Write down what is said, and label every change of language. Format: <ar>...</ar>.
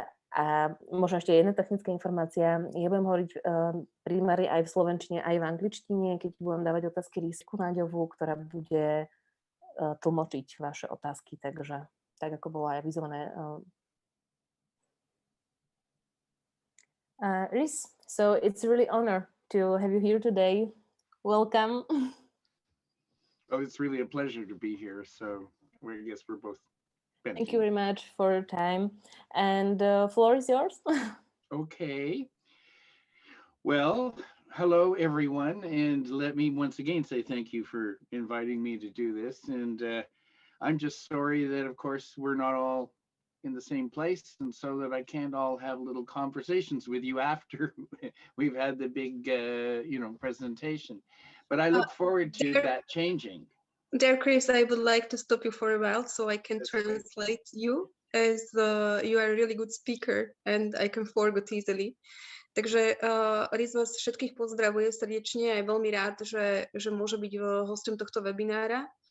<sk>A možno ešte jedna technická informácia. Ja budem hovoriť primárne aj v slovenčine, aj v angličtine, keď budem dávať otázky Rhysku Náďovú, ktorá bude tlmočiť vaše otázky. Takže tak, ako bolo aj avizované.</sk> <en>Rhys, so it's a really honor to have you here today. Welcome. Oh, it's really a pleasure to be here. So I guess we're both benefiting. Thank you very much for your time. And the floor is yours. Okay. Well, hello everyone, and let me once again say thank you for inviting me to do this. And I'm just sorry that, of course, we're not all in the same place, and so that I can't all have little conversations with you after we've had the big, presentation. But I look forward to that changing. Dear Chris, I would like to stop you for a while so I can translate you, as you are a really good speaker and I can forget easily.</en> <sk>Takže Rhys vás všetkých pozdravuje srdečne a je veľmi rád, že môže byť hostom tohto webinára.</sk>